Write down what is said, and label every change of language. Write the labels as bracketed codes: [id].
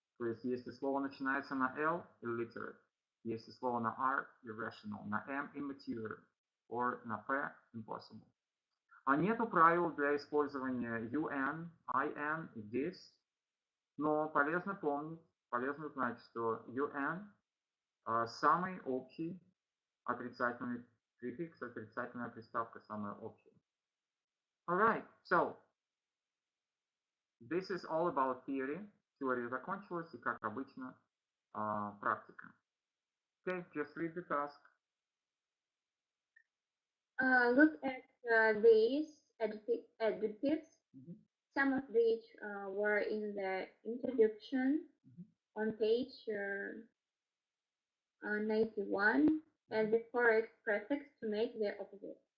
[ru] То есть, если слово начинается на L, illiterate. Если слово на R, irrational. На M, immature. Or на P, impossible. Нету правил для использования UN, IN и this. Но полезно помнить, полезно знать, что UN самый общий отрицательный префикс, отрицательная приставка самая общая. [en] Alright, so this is all about theory. [ru] Теория закончилась, и как обычно, практика. [en] Okay, just read the task. Look at these adjectives, some of which were in the introduction on page 91, and the correct prefix to make the opposite.